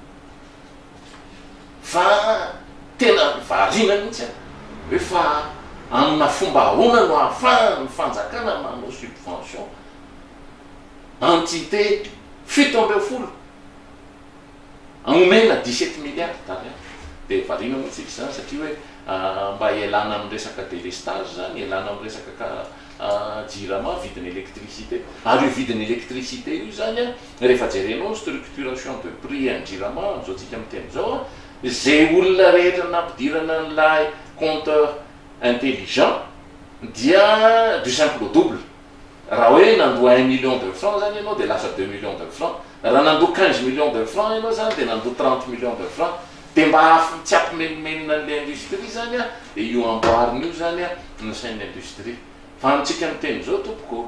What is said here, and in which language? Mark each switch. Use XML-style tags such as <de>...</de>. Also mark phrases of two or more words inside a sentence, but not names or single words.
<mg>fa tena varina mihitsy hoe fa amina fomba ahoana no ahafahany fanjakana manao</mg> <fr>subvention entité</fr> <mg>70 anomena</mg> <fr>17 milliards d'ariary</fr> <mg>de varina mihitsy izy zany satria hoe mba ialana amin'ny resaka délestage zany ialana amin'ny resaka jirama vidiny électricité ary io vidiny électricité io zany a rehefa jerenao</mg> <fr>structuration de prix</fr> <mg>en jirama am'izao tsika miteny zao a zay olona rehetra nampidirana n'lay</mg> <fr>compteur intelligent</fr> <mg>dia</mg> <fr>du simple au</fr> <mg>double raha hoe nandoa</mg> <fr>1 million de francs</fr> <mg>zany ianao de lasa</mg> <fr>2 millions de francs</fr> <mg>raha nandoa</mg> <fr>15 millions de francs</fr> <mg>ianao zany de nandoa</mg> <fr>30 millions de francs</fr> <mg>de mba tsy ampimenimenina n'le industrie zany a de io amboariny io zany a ny sainy industrie fa antsika miteny zao tompoko</mg>